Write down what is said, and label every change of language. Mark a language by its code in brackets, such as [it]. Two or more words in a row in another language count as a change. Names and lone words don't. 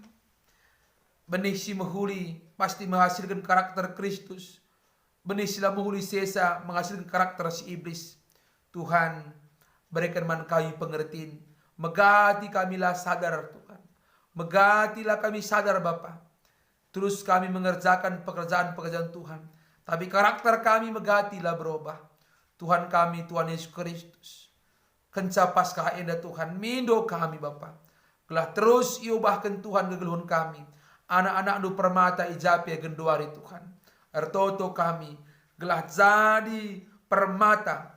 [id] Benih si mahuli pasti menghasilkan karakter Kristus. Benih sila mahuli sesa menghasilkan karakter si iblis. Tuhan berikan man kami pengertian. [btx] Megati kamilah sadar Tuhan. Megatilah kami sadar Bapa. [id] Terus kami mengerjakan pekerjaan-pekerjaan Tuhan. Tapi karakter kami megatilah berubah. [btx] Tuhan kami, Tuhan Yesus Kristus. Kenca paskah enda Tuhan, mindo kami Bapa. Gelah terus iubahkan Tuhan kegeluhan kami. Anak-anak nu permata ijapi genduari Tuhan. Ertoto kami, gelah jadi permata.